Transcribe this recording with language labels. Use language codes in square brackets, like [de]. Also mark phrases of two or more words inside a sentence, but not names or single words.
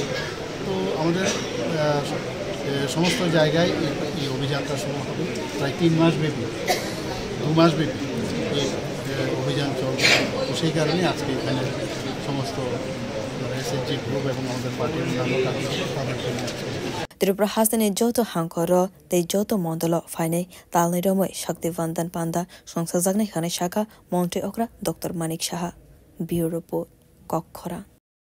[bn] তো আমাদের সমস্ত জায়গায় এই অভিযানটা শুরু হবে প্রায় 3 মাস ব্যাপী 2 মাস ব্যাপী এই অভিযান চলবে। তো সেই কারণে আজকে এখানে সমস্ত এসএসজি গ্রুপ এবং আমাদের পার্টির অন্যান্য কার্যক্রম [trp] Tripura hasani joto hankoro tei joto mondolo fainai talni romoi shakti vandan panda songsa jagnai khane shaka Montri Okra Dr. Manik Shah [en] Bureau Report [trp] Kokhora